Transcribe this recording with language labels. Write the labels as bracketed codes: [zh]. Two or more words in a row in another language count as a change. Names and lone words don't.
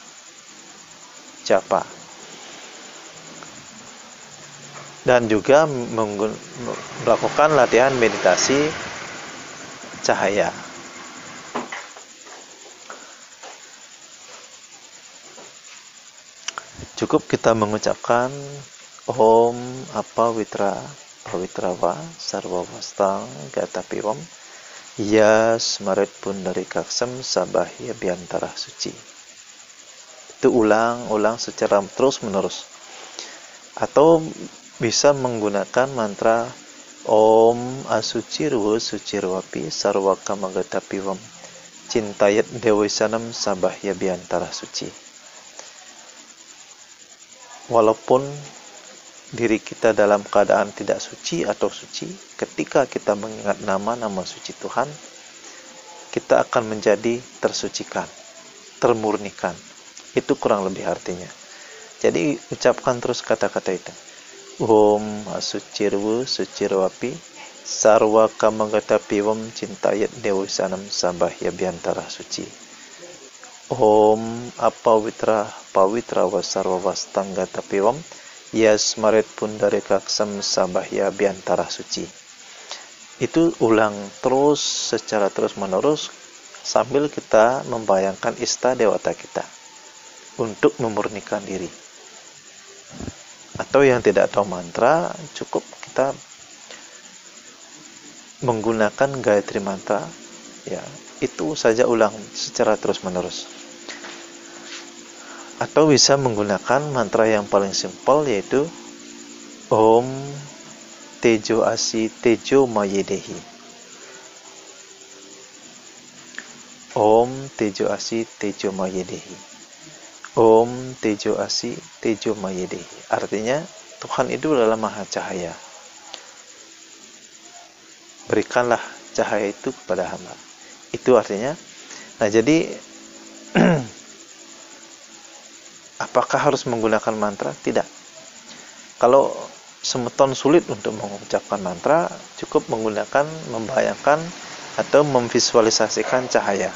[id] Dan juga melakukan latihan meditasi cahaya. Cukup kita mengucapkan [sa] Om Apawitra Pawitrawa Sarwawastang Gatapiwam Ya Smarit Pundari Kaksem Sabahya Biantara Suci. [id] Itu ulang-ulang secara terus-menerus. Atau bisa menggunakan mantra [sa] Om Asucirwo Sucirwapi Sarwakama Gatapiwam Cintayat Dewisanam Sabahya Biantara Suci. [id] Walaupun diri kita dalam keadaan tidak suci atau suci, ketika kita mengingat nama-nama suci Tuhan, kita akan menjadi tersucikan, termurnikan. Itu kurang lebih artinya. Jadi ucapkan terus kata-kata itu. [sa] Om Asucirwu Sucirwapi Sarwa Kamagatapiwam Cintayat Dewisanam Sabahya Biantara Suci. Om apawitra pawitra wasarwa wastangga tapiwam yes maret pundarekaksam sabahya biantara suci. [id] Itu ulang terus secara terus menerus sambil kita membayangkan ista dewata kita untuk memurnikan diri. Atau yang tidak tahu mantra, cukup kita menggunakan Gayatri mantra, ya itu saja ulang secara terus menerus. Atau bisa menggunakan mantra yang paling simpel, yaitu [sa] Om Tejo Asi Tejo Mayedehi. Om Tejo Asi Tejo Mayedehi. Om Tejo Asi Tejo Mayedehi. [id] Artinya Tuhan itu adalah Maha Cahaya. Berikanlah cahaya itu kepada hamba. Itu artinya. Nah, jadi apakah harus menggunakan mantra? Tidak. Kalau semeton sulit untuk mengucapkan mantra, cukup menggunakan, membayangkan atau memvisualisasikan cahaya.